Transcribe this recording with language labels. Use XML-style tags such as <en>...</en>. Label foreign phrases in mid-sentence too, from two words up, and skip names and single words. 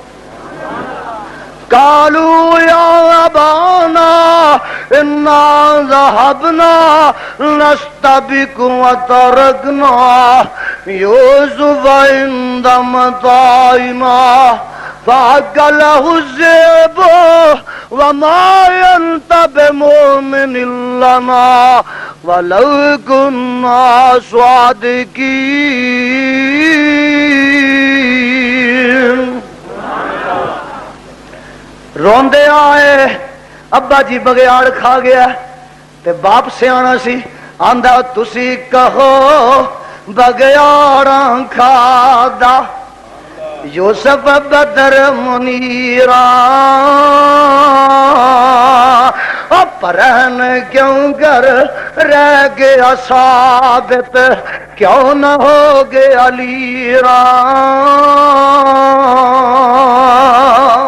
<ar>قالوا يا أبانا إنا ذهبنا نستبق وتركنا يوسف عند متاعنا فأكله الذئب وما ينتبه بمؤمن لنا ولو كنا صادقين۔</ar> <pa>روندے آئے ابا جی بگیاڑ کھا گیا تے باپ سیانا سی آندا تسی کہو بگیاڑاں کھا دا یوسف بدر منیراں پرہن کیوں کر رہ گیا ثابت کیوں نہ ہو گیا لیراں۔</pa>